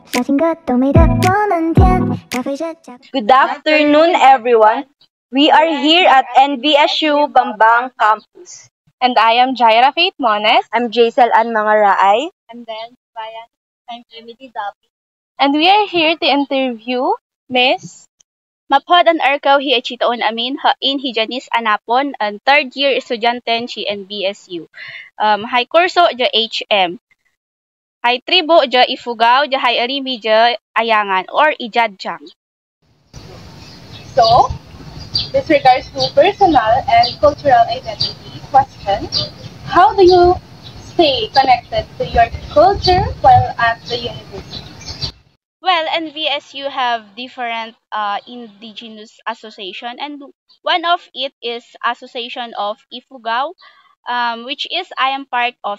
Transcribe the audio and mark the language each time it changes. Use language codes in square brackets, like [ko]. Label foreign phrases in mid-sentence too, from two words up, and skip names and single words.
[en] Good afternoon, everyone. We are here at NBSU Bambang Campus. And I am Jaira Faith Mones. I'm Jaisal Ann Mangaraay. And then, Ryan, I'm Emily Dapi. And we are here to interview Miss [ifb] Maphod an Arkaw hi achitaon amin hain hi Janice Anapon ang [en] third year [ifb] estudyante chi NBSU. Hay kurso ja HM. Hay tribo ja Ifugao ja hay arimi ja Ayangan or Ijadjang. [en] So, with regards to personal and cultural identity question, how do you stay connected to your culture while at the university? Well, NBSU have different indigenous association, and one of it is Association of Ifugao, which is I am part of.